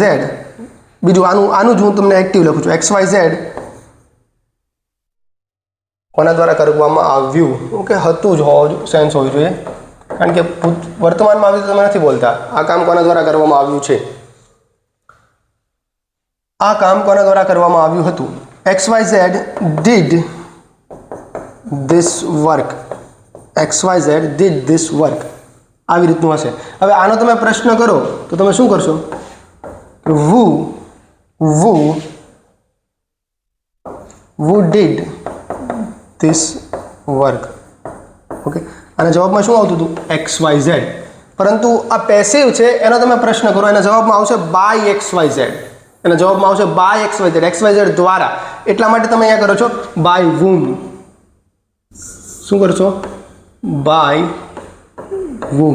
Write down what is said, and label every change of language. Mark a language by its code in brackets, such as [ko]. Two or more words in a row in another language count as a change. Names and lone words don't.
[gu] બીજું આનું જ હું તમને એક્ટિવ લખું છું. XYZ કોના દ્વારા કરવામાં આવ્યું. ઓકે, હતું જ સેન્સ હોવી જોઈએ, કારણ કે વર્તમાનમાં આવી તો તમે નથી બોલતા. આ કામ કોના દ્વારા કરવામાં આવ્યું છે, આ કામ કોના દ્વારા કરવામાં આવ્યું હતું. [en] XYZ did this work. XYZ did this work. [gu] આવી રીતનું હશે. હવે આનો તમે પ્રશ્ન કરો તો તમે શું કરશો, [en] who did this work. [gu] ઓકે, અને જવાબમાં શું આવતું હતું, XYZ. પરંતુ આ પેસિવ છે એનો તમે પ્રશ્ન કરો, એના જવાબમાં આવશે બાય XYZ. એના જવાબમાં આવશે બાય XYZ, XYZ દ્વારા. એટલા માટે તમે અહીંયા કરો છો [en] by whom. [gu] શું કરશો, [en] by whom.